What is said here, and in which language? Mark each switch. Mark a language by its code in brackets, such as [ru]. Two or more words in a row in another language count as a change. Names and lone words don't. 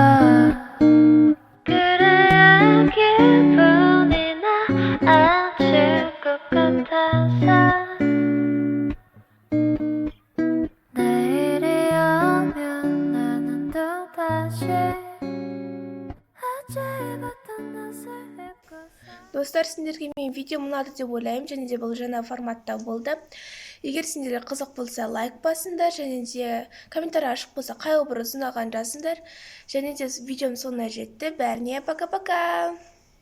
[ko] 그래야 기분이 나아질 것 같아서 내일이 오면 나는 또다시 어제 입었던 옷을 입고서 [kk] Достар, сендерге мен видео ұнады деп ойлаймын, және де бұл жаңа форматта болды. Егер сендерге қызық болса, лайк басыңдар, және де комментарий ашық болса, қай образ ұнаған жазыңдар. Және де видеоның соңына жетті. Бәріне пока-пока.